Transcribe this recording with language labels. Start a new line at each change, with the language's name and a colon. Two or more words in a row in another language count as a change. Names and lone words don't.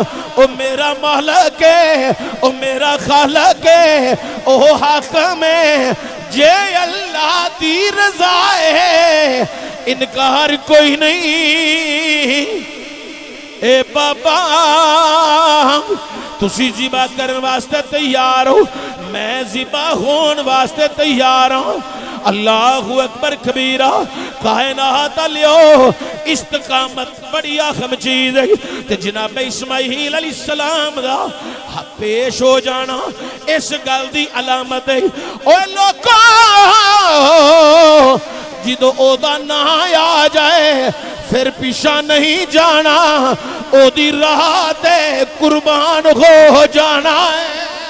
Punjabi: او میرا مالک ہے، او میرا خالق ہے، او حاکم ہے، جے اللہ دی رضا ہے انکار کوئی نہیں. اے بابا تسی ذبح کرنے واسطے تیار ہو، میں ذبح ہونے واسطے تیار ہوں.
Arabic: الله أكبر كبيرا.
Punjabi: کائنات لیو استقامت بڑی اہم چیز ہے تے جناب اسماعیل علیہ السلام دا پیش ہو جانا اس گل دی علامت ہے. اوئے لوکو جدوں اودا ناں آ جائے فیر پیچھا نہیں جانا، اودی راہ تے قربان ہو جانا ہے.